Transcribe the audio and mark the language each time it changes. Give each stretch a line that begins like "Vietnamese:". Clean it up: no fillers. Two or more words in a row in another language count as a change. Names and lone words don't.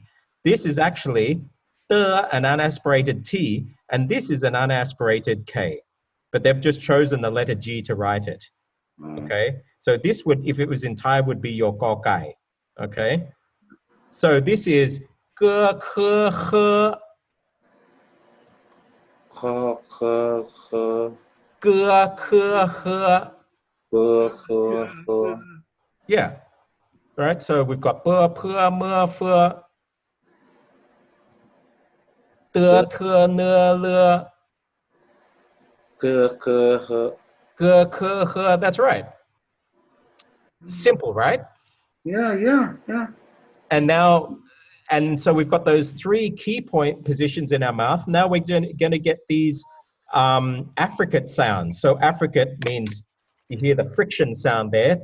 English: This is actually an unaspirated T, and this is an unaspirated K. But they've just chosen the letter G to write it. Okay, so this would, if it was in Thai, would be your gao gai. Okay, so this is ge, ke, he, ge, ke, he. Yeah, right. So we've got pe, pe, me, fe, de, te, ne, le, ge, ke, he. That's right. Simple, right? Yeah. And now, and so we've got those three key point positions in our mouth. Now we're going to get these affricate sounds. So affricate means you hear the friction sound there.